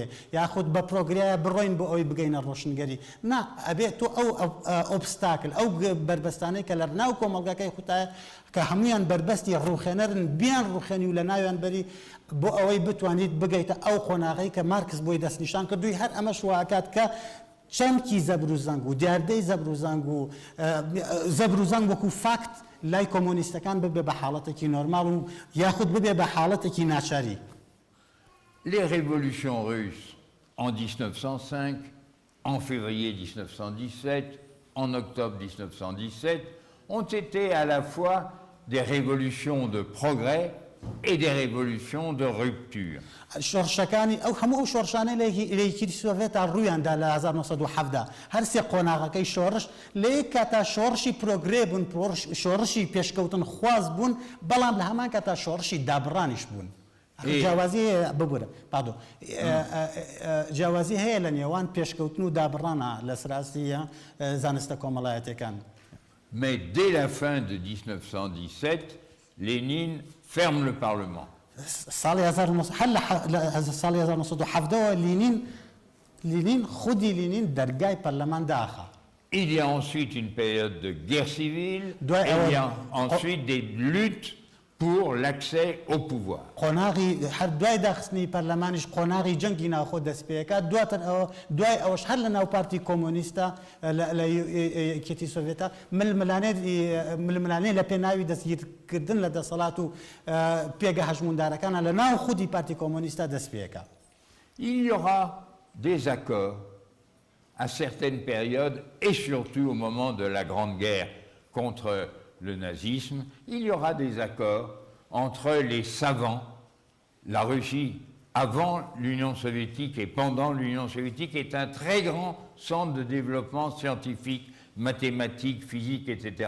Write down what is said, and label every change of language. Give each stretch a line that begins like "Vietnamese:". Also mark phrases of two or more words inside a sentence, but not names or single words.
Central Kurdish: یاخود بە پرۆگرەیە بڕۆین بۆ ئەوی بگەینە ڕۆشنگەری نا ئەبێت تۆ ئەو ئۆبستاکل ئەو بربەستانەی کە لە ناو کۆمەڵگاکەی خوتایە کە هەمویان بربەستی ڕوخێنەرن بیان ڕوخێنی و لە ناویان بەری بۆ ئەوەی بتوانیت بگەیتە ئەو خۆناغی کە مارکس بۆی دەستنیشان کردووی هەر ئەمەش واکات کە چەمکی زەبروزەنگ و دیاردەی زەبروزەنگ و زەبروزەنگ وەکو فاکت لای کۆمۆنیستەکان ببێ بە حاڵەتێکی نۆرمال و یاخود ببێ بە حاڵەتێکی ناچاری.
French: Les révolutions russes en 1905, en février 1917, en octobre 1917, ont été à la fois des révolutions de progrès et des révolutions de rupture.
Central Kurdish: شۆڕشەکانی ئەو هەموو ئەو شۆڕشانەی لەیەکی سۆڤێتە ڕوویاندا لە 1970 هەرسێ قۆناغەکەی شۆڕش لە یەک کاتا شۆڕشی پرۆگرێ بوون شۆڕشی پێشکەوتن خواز بوون بەڵام لە هەمان کاتا شۆڕشی دابڕانیش بوون. جیاوازی ببوورە پادۆ جیاوازی هەیە لە نێوان پێشکەوتن و دابڕانە لە سراسی زانستە کۆمەڵایەتەکان.
French: Mais dès la fin de 1917, Lénine ferme le Parlement.
Central Kurdish: ساڵی 1970 لینین خودی لینین دەرگای پەرلەمان داخە.
French: Il y a ensuite une période de guerre civile, et il y a ensuite des luttes pour l'accès au pouvoir.
Central Kurdish: قۆناغی هەر دوای داخستنی پەرلەمانیش قۆناغی جەنگی ناوخۆ دەست پێەکە دواتر ئەوە دوای ئەوەش هەر لە ناو پارتی کۆمۆنیستە لە یەکێتی سۆڤێتە ململانەی لە پێناوی دەستگیرکردن لە دەسەڵات و پێگە هەژموندارەکانە لە ناو خودی پارتی کۆمۆنیستە دەست پێەکە.
French: Il y aura des accords à certaines périodes et surtout au moment de la Grande Guerre contre le nazisme, il y aura des accords entre les savants. La Russie, avant l'Union soviétique et pendant l'Union soviétique, est un très grand centre de développement scientifique, mathématique, physique, etc.